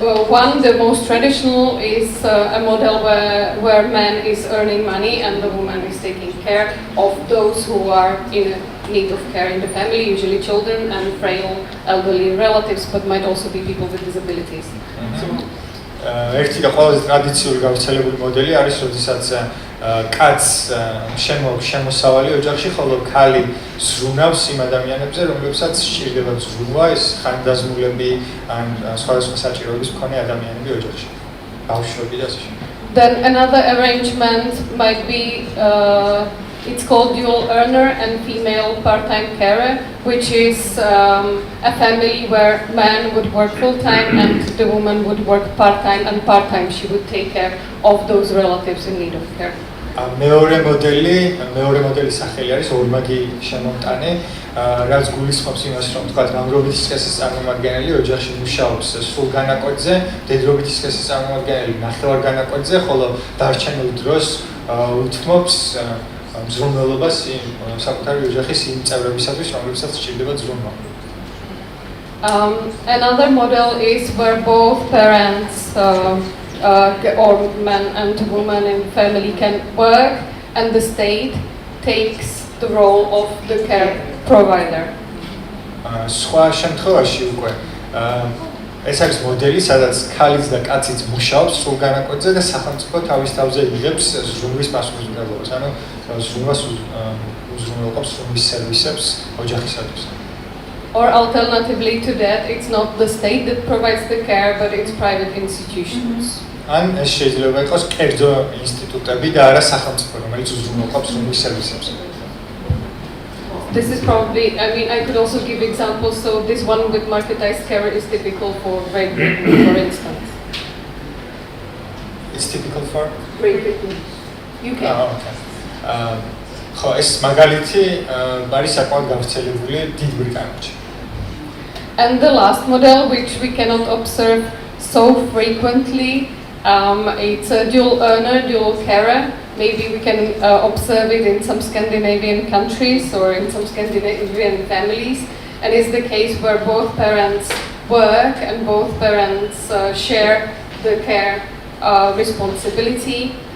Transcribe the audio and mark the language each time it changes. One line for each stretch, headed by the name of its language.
English: One, the most traditional, is a model where man is earning money and the woman is taking care of those who are in need of care in the family, usually children and frail elderly relatives, but might also be people with disabilities.
Georgian: ერთი და ყველაზე ტრადიციული გავრცელებული მოდელი არის, როდესაც კაცს შემოსავალი ოჯახში, ხოლო ქალი ზრუნავს იმ ადამიანებზე, რომლებსაც სჭირდება ზრუნვა, ეს ხანდაზმულები ან სხვადასხვა საჭიროების მქონე ადამიანები ოჯახში, ბავშვები და ასე შემდეგ.
English: Then another arrangement might be it's called dual earner and female part-time carer, which is a family where man would work full-time and the woman would work part-time, and part-time she would take care of those relatives in need of care.
Georgian: მეორე მოდელი სახელი არის ორმაგი შემომტანი, რაც გულისხმობს იმას, რომ თქვა მამრობითი სქესის წარმომადგენელი ოჯახში მუშაობს სრულ განაკვეთზე, მდედრობითი სქესის წარმომადგენელი ნახევარ განაკვეთზე, ხოლო დარჩენილ დროს უთმობს მზრუნველობას საკუთარი ოჯახის იმ წევრებისათვის, რომლებსაც სჭირდება ზრუნვა.
English: Another model is where both parents or man and woman in family can work and the state takes the role of the care provider.
Georgian: სხვა შემთხვევაში უკვე ეს არის მოდელი, სადაც ქალიც და კაციც მუშაობს სრულ განაკვეთზე და სახელმწიფო თავის თავზე იღებს ზრუნვის პასუხისმგებლობას, ანუ ზრუნვას უზრუნველყოფს ზრუნვის სერვისებს ოჯახისათვის.
English: Or alternatively to that, it's not the state that provides the care, but it's private institutions.
Georgian: ან ეს შეიძლება იყოს კერძო ინსტიტუტები და არა სახელმწიფო, რომელიც უზრუნველყოფს ზრუნვის სერვისებს.
English: This is probably, I mean, I could also give examples. So this one with marketized care is typical for Great Britain, for instance. It's typical for Great Britain, UK. Okay.
Georgian: ხო, ეს მაგალითი არის საკმაოდ გავრცელებული დიდ ბრიტანეთში.
English: And the last model, which we cannot observe so frequently, it's a dual earner, dual carer. Maybe we can observe it in some Scandinavian countries or in some Scandinavian families. And it's the case where both parents work and both parents share the care responsibility.